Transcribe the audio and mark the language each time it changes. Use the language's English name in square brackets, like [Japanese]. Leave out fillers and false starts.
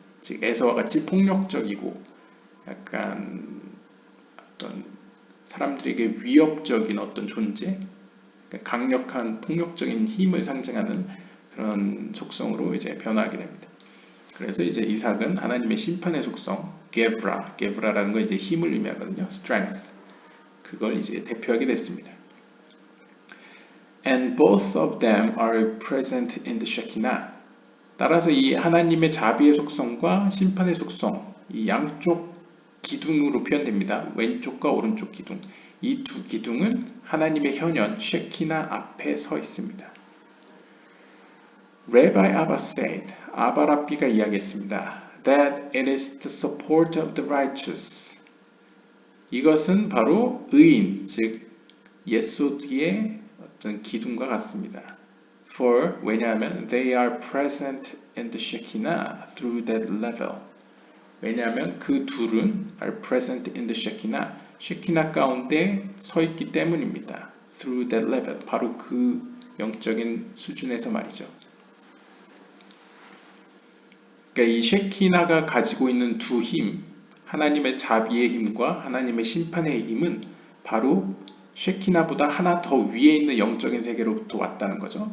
[Korean] 즉 에서와 같이 폭력적이고 약간 어떤 사람들에게 위협적인 어떤 존재, 그러니까 강력한 폭력적인 힘을 상징하는 그런 속성으로 이제 변화하게 됩니다. 그래서 이제 이삭은 하나님의 심판의 속성, 게브라라는 거 이제 힘을 의미하거든요. [English] strength. [Korean] 그걸 이제 대표하게 됐습니다. [English] And both of them are present in the Shekinah. [Korean] 따라서 이 하나님의 자비의 속성과 심판의 속성, 이 양쪽 기둥으로 표현됩니다. 왼쪽과 오른쪽 기둥. 이 두 기둥은 하나님의 현현, 쉐키나 앞에 서 있습니다. [English] Rabbi Abba said, [Korean] 아바 랍비가 이야기했습니다. [English] That it is the support of the righteous. [Korean] 이것은 바로 의인, 즉 예소드의 어떤 기둥과 같습니다. [English] For, [Korean] 왜냐하면 [English] they are present in the Shekinah through that level. [Korean] 왜냐하면 그 둘은 [English] are present in the Shekinah, [Korean] 쉐키나 가운데 서 있기 때문입니다. [English] Through that level, [Korean] 바로 그 영적인 수준에서 말이죠. 그러니까 이 쉐키나가 가지고 있는 두 힘, 하나님의 자비의 힘과 하나님의 심판의 힘은 바로 쉐키나보다 하나 더 위에 있는 영적인 세계로부터 왔다는 거죠.